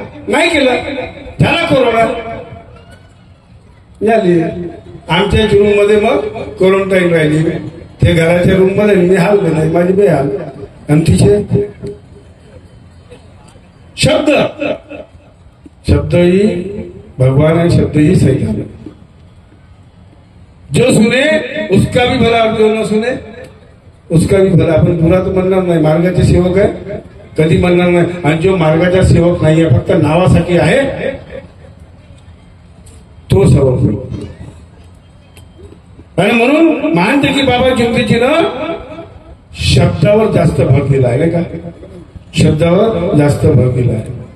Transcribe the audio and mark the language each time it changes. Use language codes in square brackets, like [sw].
[mr] नाही केलं, झाला कोरोना, झाली. आमच्या रूम मध्ये मग क्वारंटाईन राहिली. ते घराच्या रूम मध्ये मी हाल नाही, माझी बेहाल. आणि तिचे शब्द, [hi] शब्द ही भगवान है, शब्द ही सही है. जो सुने उसका भी भला, जो न सुने उसका भी भला. [mr] आपण बुरा तर म्हणणार नाही, मार्गाचे सेवक आहे, कधी म्हणणार नाही. आणि जो मार्गाचा सेवक नाही आहे, फक्त नावासाठी आहे, तो सेवक. आणि म्हणून मानते की बाबा चिंतेजीनं शब्दावर जास्त भर दिला आहे, नाही का, शब्दावर जास्त भर दिला आहे.